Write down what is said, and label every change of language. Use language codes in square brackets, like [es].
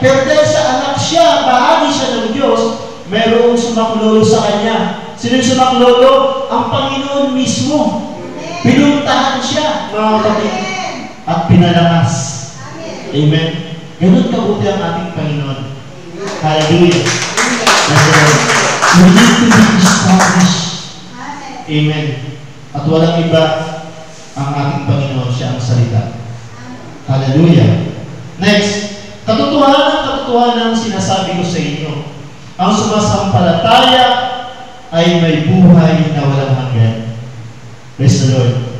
[tl] Pero dahil sa anak siya, bahagi siya ng Diyos, mayroong sumaklolo sa kanya. Sino yung sumaklolo? Ang Panginoon mismo. Pinuntahan siya, mga kapatid, at pinalakas. Amen. Ganun kabuti ang ating Panginoon. [en] Hallelujah. That's the Lord. We need to be established. Amen. [tl] At walang iba ang ating Panginoon, siya ang salita. Hallelujah. Next, katotohanan sinasabi ko sa inyo, ang sumasampalataya ay may buhay na walang hanggan. Praise the Lord.